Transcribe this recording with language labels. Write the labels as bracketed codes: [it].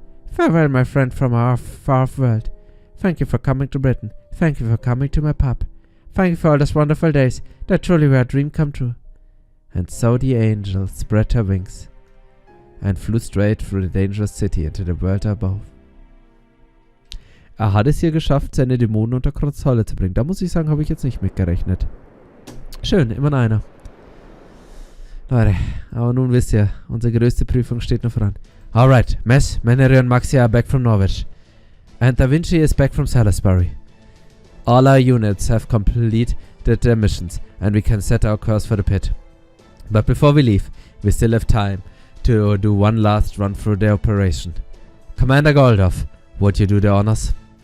[en] Farewell, my friend from our far world. Thank you for coming to Britain. Thank you for coming to my pub. Thank you for all those wonderful days that truly were a dream come true. And so the angel spread her wings and flew straight through the dangerous city into the world above. [de] Hat es hier geschafft, seine Dämonen unter Kontrolle zu bringen. Da muss ich sagen, habe ich jetzt nicht mitgerechnet. Schön, immer einer. Leute, aber nun wisst ihr, unsere größte Prüfung steht noch voran. [en] Alright, Mess, Menere und Maxia are back from Norwich. And Da Vinci is back from Salisbury. All our units have completed their missions, and we can set our course for the pit. But before we leave, we still have time to do one last run through the operation. Commander Goredofl, would you do the honors?